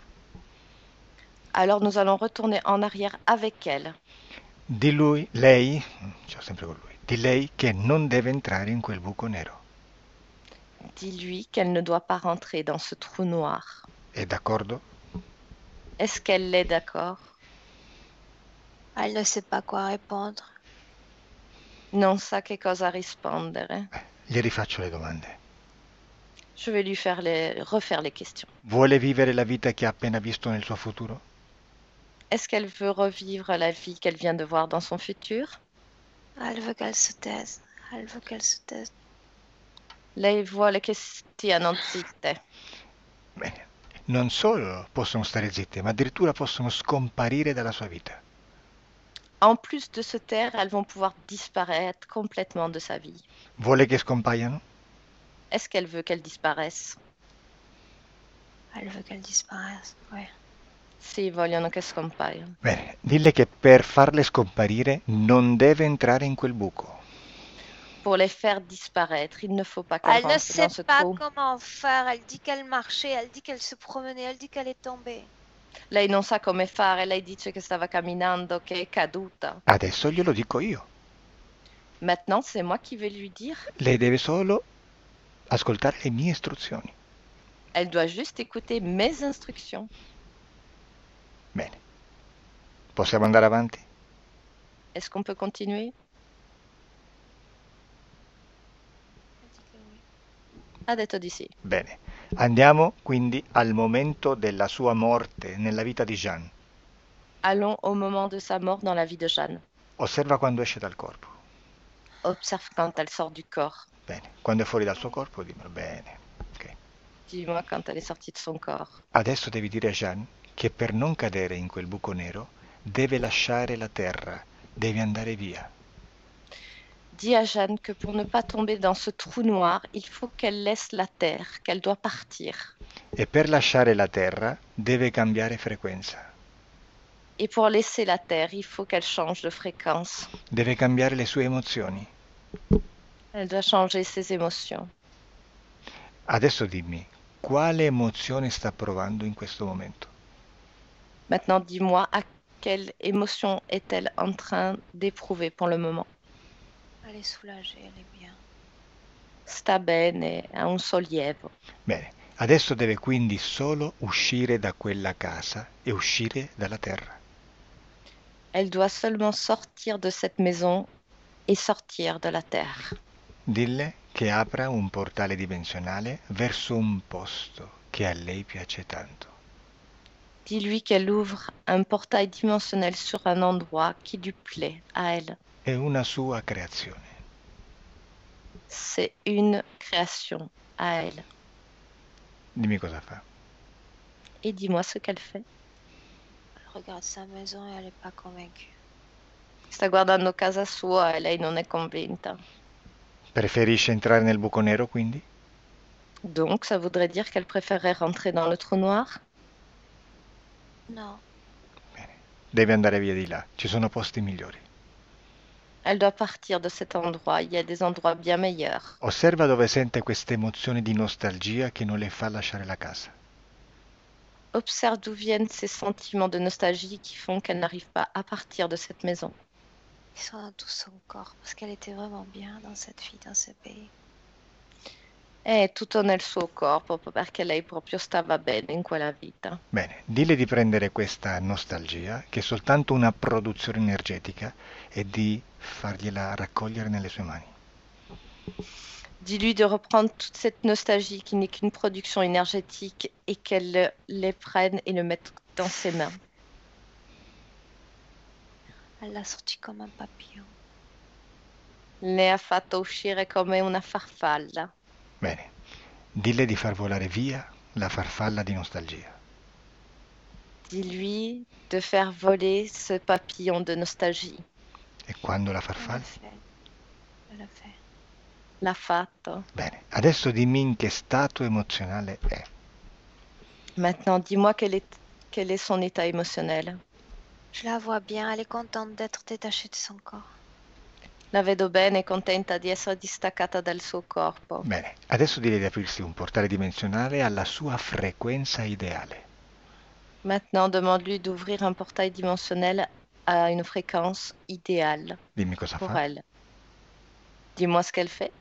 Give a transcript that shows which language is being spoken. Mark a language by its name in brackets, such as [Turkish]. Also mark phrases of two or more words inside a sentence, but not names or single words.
[French] Alors nous allons retourner en arrière avec elle. [Italian] Di lei, c'ho sempre con lui, di lei che non deve entrare in quel buco nero. [French] Dis-lui qu'elle ne doit pas rentrer dans ce trou noir. [Italian] È d'accordo? [French] Est-ce qu'elle est d'accord? Elle ne sait pas quoi répondre. [Italian] Non sa che cosa rispondere. Gli rifaccio le domande. [French] Je vais lui refaire les questions. [Italian] Vuole vivere la vita che ha appena visto nel suo futuro? [French] Est-ce qu'elle veut revivre la vie qu'elle vient de voir dans son futur? Elle veut qu'elle se taise. Elle veut qu'elle se taise. [Italian] Lei vuole che stiano zitte. Bene. Non solo possono stare zitte, ma addirittura possono scomparire dalla sua vita. [French] En plus de se taire, elles vont pouvoir disparaître complètement de sa vie. [Italian] Vuole che scompaiano? [French] Est-ce qu'elle veut qu'elle disparaisse? Elle veut qu'elle disparaisse, oui. [Italian] Sì, vogliono che scompaiano. Bene, dille che per farle scomparire non deve entrare in quel buco. [French] Pour les faire disparaître, il ne faut pas qu'elle Elle ne rentre sait dans ce pas trou. comment faire. Elle dit qu'elle marchait, elle dit qu'elle se promenait, elle dit qu'elle est tombée. [Italian] Lei non sa come fare, lei dice che stava camminando, che è caduta. Adesso glielo dico io. [French] Maintenant, c'est moi qui vais lui dire. [Italian] Lei deve solo ascoltare le mie istruzioni. [French] Elle doit juste écouter mes instructions. [Italian] Bene. Possiamo andare avanti? [French] Est-ce qu'on peut continuer? Elle dit que oui. [Italian] Ha detto di sì. Bene. Andiamo quindi al momento della sua morte nella vita di Jeanne. [French] Allons au moment de sa mort dans la vie de Jeanne. [Italian] Osserva quando esce dal corpo. [French] Observe quand elle sort du corps. [Italian] Bene. Quando è fuori dal suo corpo, dimmelo. Bene. Ok. [French] Dis-moi quand elle est sortie de son corps. [Italian] Adesso devi dire a Jeanne che per non cadere in quel buco nero deve lasciare la terra, deve andare via. [French] Dis à Jeanne que pour ne pas tomber dans ce trou noir, il faut qu'elle laisse la terre, qu'elle doit partir. [Italian] E per lasciare la terra deve cambiare frequenza, [French] Et pour laisser la terre, il faut qu'elle change de fréquence. [Italian] deve cambiare le sue emozioni. [French] Elle doit changer ses émotions. [Italian] Adesso dimmi, quale emozione sta provando in questo momento? [French] Maintenant, dis-moi, à quelle émotion est-elle en train d'éprouver pour le moment? Elle est soulagée, elle est bien. [Italian] Sta bene, ha un sollievo. Bene, adesso deve quindi solo uscire da quella casa e uscire dalla terra. [French] Elle doit seulement sortir de cette maison et sortir de la terre. [Italian] Dille che apra un portale dimensionale verso un posto che a lei piace tanto. [French] Dis-lui qu'elle ouvre un portail dimensionnel sur un endroit qui lui plaît à elle. [Italian] È una sua creazione. [French] C'est une création à elle. [Italian] Dimmi cosa fa. [French] Et dis-moi ce qu'elle fait. Elle regarde sa maison et elle n'est pas convaincue. [Italian] Sta guardando casa sua e lei non è convinta. Preferisce entrare nel buco nero quindi? [French] Donc, ça voudrait dire qu'elle préférerait rentrer dans le trou noir? Non, [Italian] Bene, deve andare via di là, ci sono posti migliori. [French] Elle doit partir de cet endroit. Il y a des endroits bien meilleurs. [Italian] Osserva dove sente questa emozione di nostalgia che non le fa lasciare la casa. [French] Observe d'où viennent ces sentiments de nostalgie qui font qu'elle n'arrive pas à partir de cette maison. ils sont dans tout son corps parce qu'elle était vraiment bien dans cette vie, dans ce pays. [Italian] È tutto nel suo corpo perché lei proprio stava bene in quella vita. Bene, dille di prendere questa nostalgia, che è soltanto una produzione energetica, e di fargliela raccogliere nelle sue mani. [French] Dis-lui de reprendre toute cette nostalgie qui n'est qu'une production énergétique et qu'elle les prenne et le mette dans ses mains. Elle l'a sorti comme un papillon. [Italian] Le ha fatto uscire come una farfalla. Bene, dille di far volare via la farfalla di nostalgia. [French] Dis-lui de faire voler ce papillon de nostalgie. [Italian] E quando la [French] Elle l'a [Italian] farfalla? [French] fait. Elle l'a fait. [Italian] L'ha fatto. Bene, adesso dimmi in che stato emozionale è. [French] Maintenant, dis-moi quel est son état émotionnel. Je la vois bien, elle est contente d'être détachée de son corps. [Italian] La vedo bene, contenta di essere distaccata dal suo corpo. Bene, adesso direi di aprirsi un portale dimensionale alla sua frequenza ideale. [French] Maintenant, demande-lui d'ouvrir un portail dimensionnel à une fréquence idéale [Italian] Dimmi cosa [French] pour [Italian] fa. [French] elle. Dis-moi ce qu'elle fait.